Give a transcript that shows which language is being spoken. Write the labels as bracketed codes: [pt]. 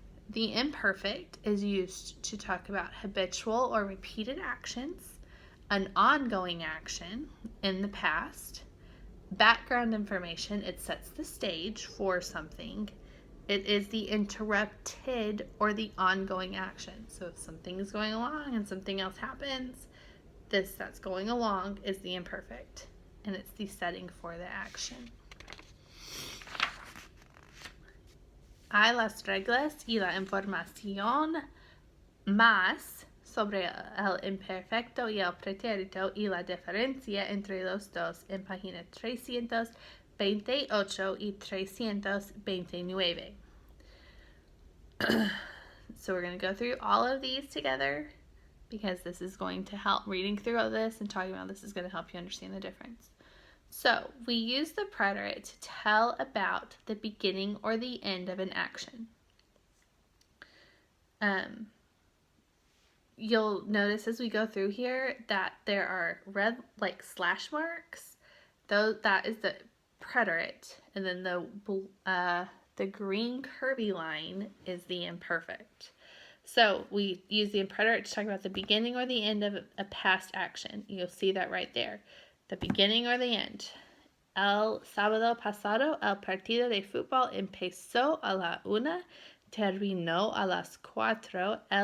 [en] The imperfect is used to talk about habitual or repeated actions, an ongoing action in the past, background information, it sets the stage for something. It is the interrupted or the ongoing action. So if something is going along and something else happens, this that's going along is the imperfect, and it's the setting for the action. [es] Hay las reglas y la información más sobre el imperfecto y el pretérito y la diferencia entre los dos en página 328 y 329. [en] So we're going to go through all of these together because this is going to help. Reading through all this and talking about this is going to help you understand the difference. So we use the preterite to tell about the beginning or the end of an action. You'll notice as we go through here that there are red like slash marks. That is the preterite, and then the green curvy line is the imperfect. So we use the preterite to talk about the beginning or the end of a past action. You'll see that right there. The beginning or the end. [es] El sábado pasado, el partido de fútbol empezó a la 1, terminó a las 4.